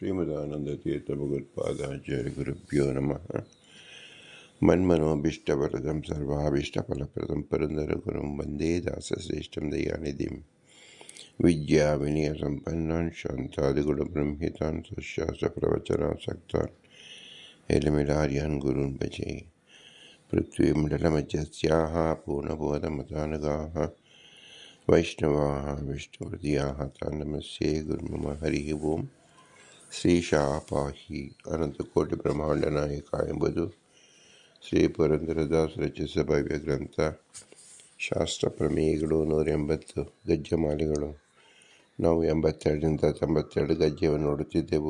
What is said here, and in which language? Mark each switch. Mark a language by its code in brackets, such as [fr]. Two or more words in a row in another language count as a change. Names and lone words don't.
[sa] श्रीमदानन्दतीर्थभगवत्पादाचार्यगुरुभ्यो नमः। मन्मनोभीष्टवरदं सर्वाभीष्टफलप्रदं पुरन्दरगुरुं वन्दे दासश्रेष्ठं दयानिधिं विद्याविनयसम्पन्नान् शान्तादिगुणब्रह्मितान् सशास्त्रप्रवचनासक्तान् हेलमिलार्यान् गुरून् भजे। पृथ्वीमण्डलमध्यस्याः पूर्णबोधमतानगाः वैष्णवाः विष्णुहृदयाः तान् नमस्ये गुरुमम। हरिः ओम्। [kn] ಶ್ರೀಶಾಪಾಹಿ ಅನಂತಕೋಟಿ ನಾಯಕ ಎಂಬುದು ಶ್ರೀ ಪುರಂದರದಾಸ ರಚಿಸಿದ ಭವ್ಯ ಗ್ರಂಥ. ಶಾಸ್ತ್ರ ಪ್ರಮೇಯಗಳು 180 ಗಜ್ಜಮಾಲೆಗಳು. ನಾವು 82ರಿಂದ 92 ಗಜ್ಜೆಯನ್ನು ನೋಡುತ್ತಿದ್ದೆವು.